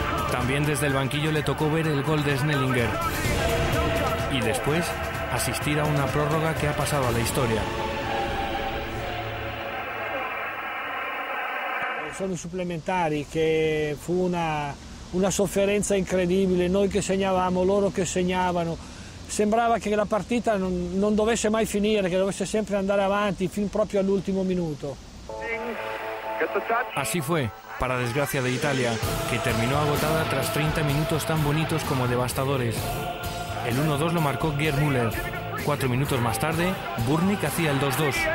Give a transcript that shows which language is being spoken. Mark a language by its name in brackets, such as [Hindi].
[Spanish] También desde el banquillo le tocó ver el gol de Snellinger y después asistir a una prórroga que ha pasado a la historia. [Italian] Sono i supplementari che fu una sofferenza incredibile, noi che segnavamo, loro che segnavano. Sembrava che la partita non dovesse mai finire, che dovesse sempre andare avanti fin proprio all'ultimo minuto. [Spanish] Así fue, para desgracia de Italia, que terminó agotada tras 30 minutos tan bonitos como devastadores. El 1-2 lo marcó Gerd Müller. 4 minutos más tarde, Burnik hacía el 2-2.